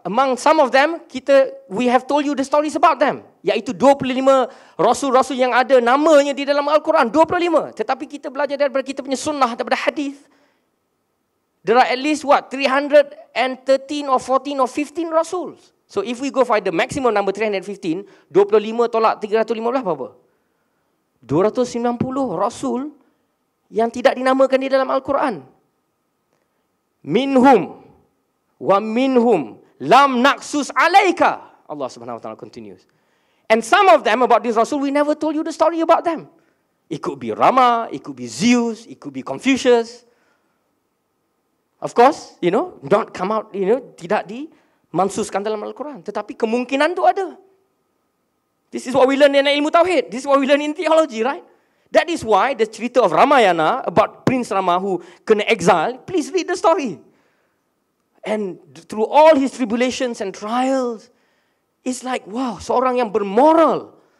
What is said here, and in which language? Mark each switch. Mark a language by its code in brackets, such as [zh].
[en] Among some of them, we have told you the stories about them. [ms] Iaitu 25 rasul-rasul yang ada namanya di dalam Al-Quran. 25. Tetapi kita belajar daripada kita punya sunnah, daripada hadis. [en] There are at least 313 or 14 or 15 rasuls. So if we go find the maximum number 315, [ms] 25 tolak 315 berapa? 290 rasul yang tidak dinamakan di dalam Al-Quran. [ar] Minhum wa minhum lam naqsus alaika. [en] Allah subhanahu wa ta'ala continues. And some of them about this Rasul, we never told you the story about them. It could be Rama, it could be Zeus, it could be Confucius. Of course, you know, not come out, you know, [ms] tidak dimansuskan dalam Al-Quran. Tetapi kemungkinan tu ada. [en] This is what we learn in ilmu tauhid. This is what we learn in theology, right? That is why the cerita of Ramayana about Prince Rama who kena exile, please read the story. And through all his tribulations and trials, It's like, wow, [ms] seorang yang bermoral.